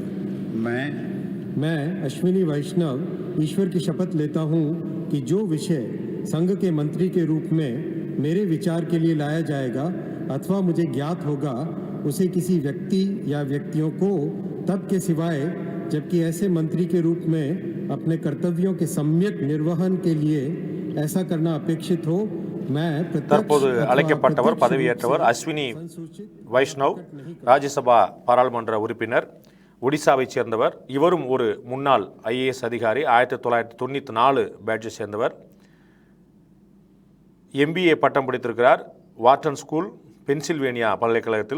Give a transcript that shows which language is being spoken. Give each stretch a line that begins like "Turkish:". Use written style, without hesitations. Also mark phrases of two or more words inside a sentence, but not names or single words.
Hindi: मैं अश्विनी वैष्णव ईश्वर की शपथ लेता हूं कि जो विषय संघ के मंत्री के रूप में मेरे विचार के लिए लाया जाएगा अथवा मुझे ज्ञात होगा उसे किसी व्यक्ति या व्यक्तियों को तब के सिवाय जबकि ऐसे मंत्री के रूप में अपने कर्तव्यों के सम्यक निर्वहन के लिए ऐसा करना अपेक्षित हो मैं
Tamil: தற்போது அழைக்கப்பட்டவர் பதவியேற்றவர் அஸ்வினி வைஷ்ணவ், ராஜ்யசபா பாராளுமன்ற உறுப்பினர், ஒடிசாவைச் சேர்ந்தவர். இவரும் ஒரு முன்னாள் ஐஏஎஸ் அதிகாரி, 1994 பேட்சை சேர்ந்தவர். MBA பட்டம் படித்திருக்கிறார் வாட்டன் ஸ்கூல், பென்சில்வேனியா பல்கலைக்கழகத்தில்.